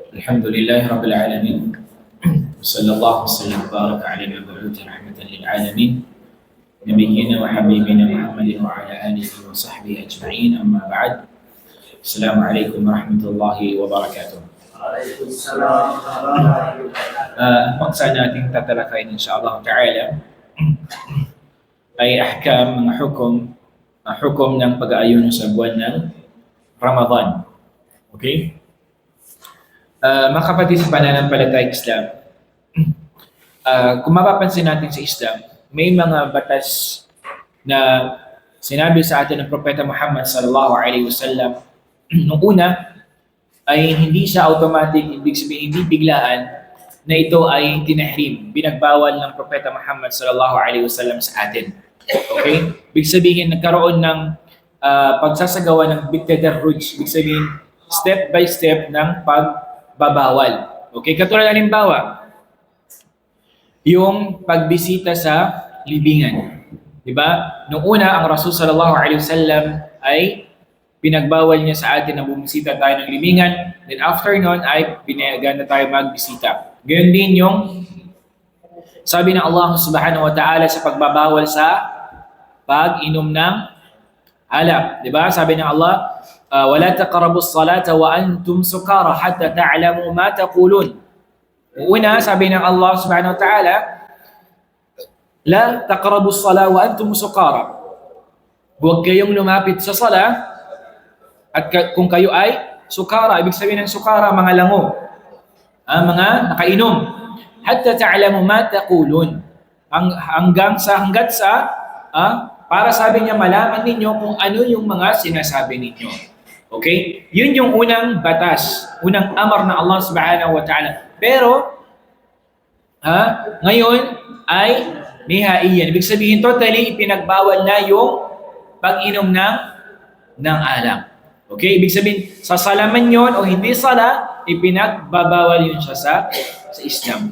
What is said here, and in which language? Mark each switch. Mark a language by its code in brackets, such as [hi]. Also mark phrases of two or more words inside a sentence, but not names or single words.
[ar] الحمد لله رب العالمين وصلى الله وسلم وبارك على المبعوث رحمة للعالمين نبينا وحبيبنا محمد وعلى آله وصحبه أجمعين أما بعد السلام عليكم ورحمة الله وبركاته. [tl] Ang paksa nating tatalakayin [ar] إن شاء الله تعالى [tl] ay ahkam, mga hukom ng pag-aayon sa buwan ng Ramadan. Okay? Mga kapatid sa pananampalatayang Islam, kung mapapansin natin sa Islam, may mga batas na sinabi sa atin ng Propeta Muhammad [ar] صلى الله عليه وسلم. [tl] Nung una ay hindi siya automatic, ibig sabihin hindi biglaan na ito ay tinahrim, binagbawal ng Propeta Muhammad [ar] صلى الله عليه وسلم [tl] sa atin. Okay? Ibig sabihin nagkaroon ng pagsasagawa ng bitadarruj, ibig sabihin [en] step by step [tl] ng pagbabawal. Okay? Katulad halimbawa, yung pagbisita sa libingan. Diba? Noong una, ang Rasul [ar] صلى الله عليه وسلم [tl] ay pinagbawal niya sa atin na bumisita tayo ng libingan. [en] Then after [tl] nun ay pinayagan na tayo magbisita. Ganyan din yung sabi ng Allah [ar] سبحانه وتعالى [tl] sa pagbabawal sa pag-inom ng alak. Diba? Sabi ng Allah, [ar] وَلَا تَقْرَبُوا الصَّلَاةَ وَأَنْتُمْ سُكَارَى حَتَّى تَعْلَمُوا مَا تَقُولُونَ. [tl] Una, sabi ng [ar] الله سبحانه وتعالى لا تقربوا الصلاة وأنتم سكارى. [tl] Huwag kayong lumapit sa sala at kung kayo ay sukara, ibig sabihin ng sukara, mga lango, mga nakainom. [ar] حتى تعلموا ما تقولون. [tl] Hanggat sa para sabi niya malaman ninyo kung ano yung mga sinasabi ninyo. Okay? Yun yung unang batas, unang amar na Allah [ar] سبحانه وتعالى. [tl] Pero ngayon ay nihaiyan. Ibig sabihin totally ipinagbawal na yung pag-inom ng alak. Okay? Ibig sabihin sa salaman yon o hindi sala, ipinagbabawal yun siya sa Islam.